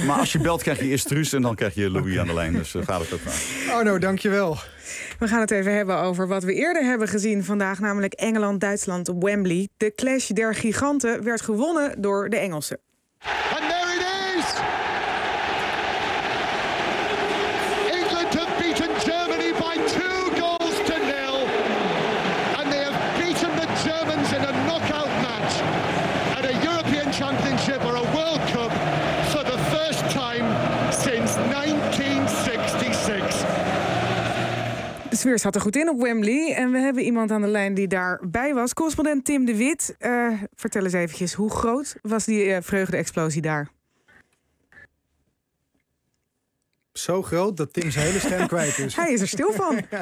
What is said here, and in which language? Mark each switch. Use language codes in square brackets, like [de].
[nl] Maar als je belt, krijg je eerst Truus en dan krijg je Louis aan de lijn. Dus gaat het ook maar. Arno, dankjewel. We gaan het even hebben over wat we eerder hebben gezien vandaag, namelijk Engeland-Duitsland op Wembley. De clash der giganten werd gewonnen door de Engelsen. [en] And there it is! England have beaten Germany by 2-0. And they have beaten the Germans in a knockout. Championship or a World Cup for the first time since 1966. [nl] De sfeer zat er goed in op Wembley en we hebben iemand aan de lijn die daarbij was. Correspondent Tim de Wit, vertel eens eventjes, hoe groot was die vreugde-explosie daar? Zo groot dat Tim zijn hele stem kwijt is. Hij is er stil van.